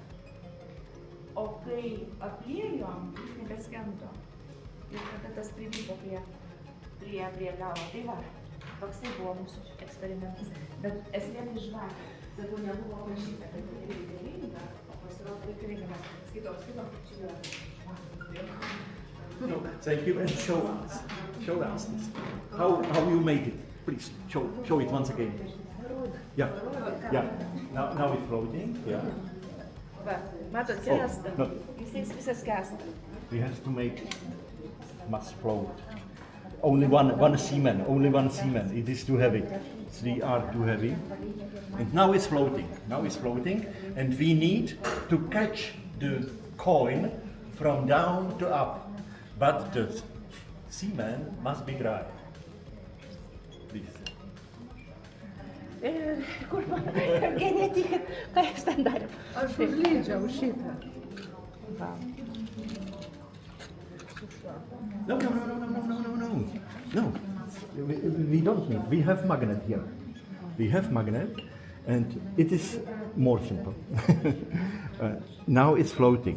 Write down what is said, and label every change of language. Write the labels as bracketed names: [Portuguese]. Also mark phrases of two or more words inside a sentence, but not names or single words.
[Lithuanian] O kai apliejom, jis nebeskendo. Ir tada tas privyko prie galo. Tai va, toksai buvo mūsų eksperimentas. Bet esmė tai žvakė. Sakau, nebuvo prašyta, kad tai reikalinga, o pasirodo reikalinga. Skaitom, čia yra žvakė. [English] No, thank you, and show us this. How you made it? Please show it once again. Yeah. Now it's floating. Yeah. Va, matot, skęsta. Jisai visas skęsta. We have to make must float. Only one seaman. It is too heavy. 3 are too heavy. And now it's floating. And we need to catch the coin from down to up. But the seaman must be dry. Please. [Lithuanian] Kur man, Evgenija, tikit, ką jūs ten darėm? Aš užlydžiau šitą. [English] No. We don't need. We have magnet here. And it is more simple. Now it's floating.